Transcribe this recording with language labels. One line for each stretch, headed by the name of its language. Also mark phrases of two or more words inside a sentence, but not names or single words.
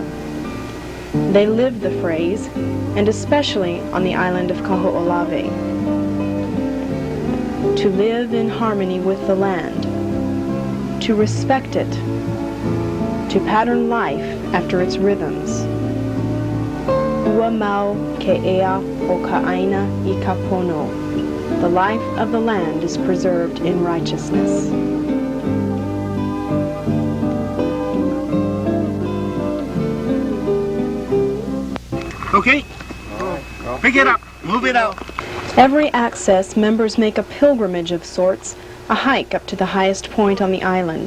English: They live the phrase, and especially on the island of Kaho'Olawe. To live in harmony with the land, to respect it, to pattern life after its rhythms.
Hawaiian: Ua mau ke ea o ka aina I ka pono.
English: The life of the land is preserved in righteousness. Okay, pick it up, move it out. Every access, members make a pilgrimage of sorts, a hike up to the highest point on the island.